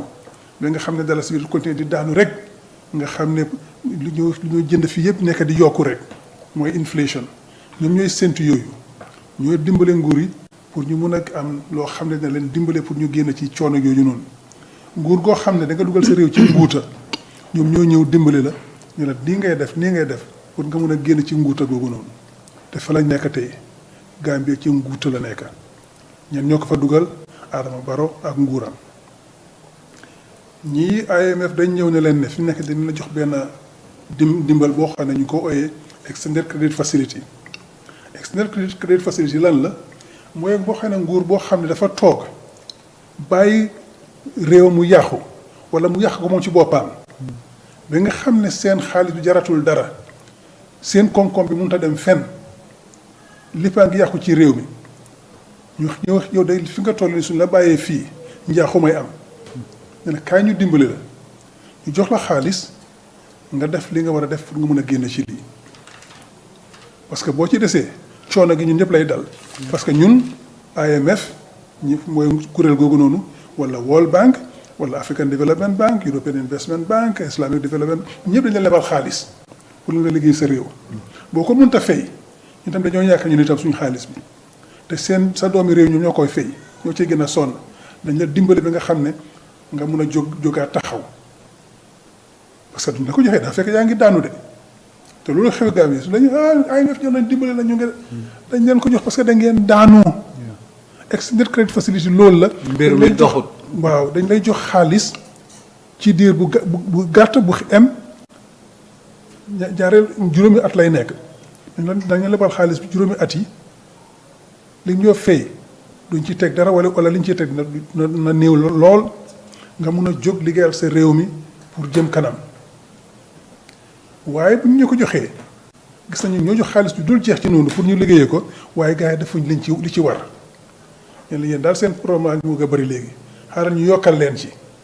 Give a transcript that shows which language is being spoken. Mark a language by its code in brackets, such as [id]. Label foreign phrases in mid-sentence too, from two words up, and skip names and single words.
[wo] ba nga xam ne dalasi bi continuer di daanu rek nga xam ne lu ñoo jënd fii yëpp nekk di yokku rek mooy inflation ñoom ñooy séntu yooyu ñooy dimbale nguur yi pour ñu mun a am loo xam ne dina leen dimbale pour ñu génn ci coono yooyu noonu nguur goo xam ne da nga dugal sa réew ci nguuta ñoom ñoo ñëw dimbale la ñu la nii ngay def pour nga mun a génn ci nguuta googu noonu te fa lañ nekk tey Gambie ci nguuta la nekk ñen ñoo ko fa dugal Adama Barrow ak nguuram ñii IMF dañ ñëw ne leen ne fi nekk dañ la jox benn dimbal boo xam ne ñu ko ooyee [en] extended credit facility extended credit facility [wo] lan la mooy boo xam ne nguur boo xam ne dafa toog bàyyi réew mu yàqu wala mu yàq ko moom ci boppam ba nga xam ne seen xaalis bi jaratul dara seen koom-koom bi mënut a dem fenn léppaa ngi yàqu ci réew mi ñu yow day fi nga toll ni suñ la bàyyee fii njaaxu may am ne na kaay ñu dimbali la ñu jox la xaalis nga def li nga war a def pour nga mën a génn ci lii [fr] parce que [wo] boo ci desee coono gi ñun ñëpp lay dal [fr] parce que [wo] ñun IMF ñi mooy kuréel googu noonu wala World Bank wala African Development Bank European Investment Bank Islamic Development ñëpp dañu la lebal xaalis pour nga liggéey sa réew boo ko mënta fay ñu tam dañoo yaakaar ñun itam suñu xaalis bi te sa doomi réew ñoom ñoo koy fay ñoo ciy gën a sonn dañ la dimbali bi nga xam ne nga mun a jógaat taxaw [fr] parce que [wo] duñ la ko joxee daa fekk yaa ngi daanu de te loolu xew Gambie su lañu IMF ñoo nañ dimbali la ñu ngi dañ leen ko jox parce que da ngeen daanu [en] extended credit facility [wo] loolu la mbir mi doxut waaw dañ lay jox xaalis ci diir bu gàtt bu em jaareel juróomi at lay nekk dañu lebal xaalis bi juróomi at yi li ñoo fay duñ ci teg dara wala liñ ciy teg na néew lool nga mun a jóg liggéeyal sa réew mi pour jëm kanam waaye bu ñu ko joxee gis nañu ñoo jox xaalis bi dul jeex ci noonu pour ñu liggéeyee ko waaye gars yi defuñ li ci war ñen yéen daal seen problème mu nga bëri léegi xaaral ñu yokkal leen ci